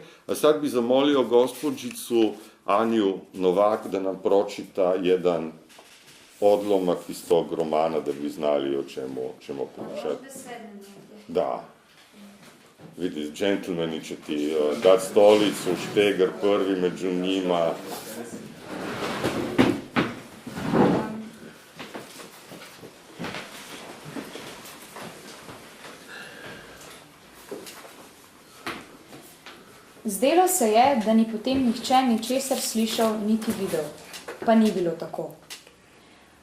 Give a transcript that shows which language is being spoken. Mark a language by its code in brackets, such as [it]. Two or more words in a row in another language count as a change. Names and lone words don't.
[hr] A sad bi zamolio gospođicu Anju Novak da nam pročita jedan odlomak iz tog romana, da bi znali o čemu pričati. Da. Vidi, džentlmeni će ti dati stolicu, Štegar prvi među njima. [sl] Zdelo se je, da ni potem nihče ničesar slišal niti videl, pa ni bilo tako.